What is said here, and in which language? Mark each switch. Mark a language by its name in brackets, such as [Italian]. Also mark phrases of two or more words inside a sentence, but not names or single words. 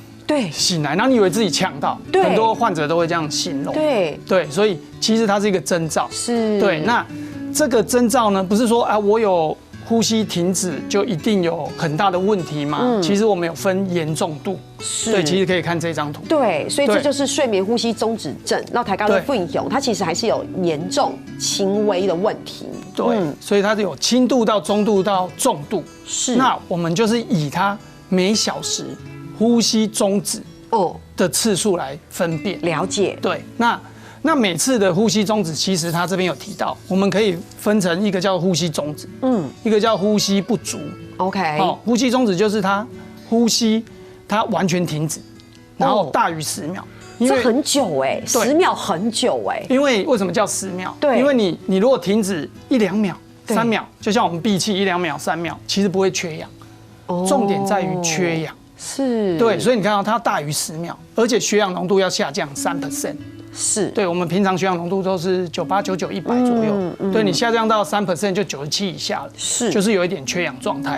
[Chinese] 對，醒來，然後你以為自己嗆到，很多患者都會這樣形容。對，所以其實它是一個徵兆。是。對，那這個徵兆呢，不是說啊，我有呼吸停止就一定有很大的問題嘛？其實我們有分嚴重度。是。對，其實可以看這張圖。對，所以這就是睡眠呼吸中止症。那台高的分享，它其實還是有嚴重、輕微的問題。對，所以它是有輕度到中度到重度。是。那我們就是以它每小時呼吸中止的次數來分辨，了解。對，那每次的呼吸中止，其實他這邊有提到，我們可以分成一個叫呼吸中止，一個叫呼吸不足。OK， 呼吸中止就是他呼吸他完全停止，然後大於10秒。這很久哎，10秒很久哎。因為為什麼叫10秒？對，因為你如果停止1、2秒、3秒，就像我們閉氣1、2秒、3秒，其實不會缺氧。重點在於缺氧。是，對，所以你看到它大於10秒，而且血氧濃度要下降3%。是，對，我們平常血氧濃度都是98、99、100左右，對，你下降到3%就97以下了，是，就是有一點缺氧狀態。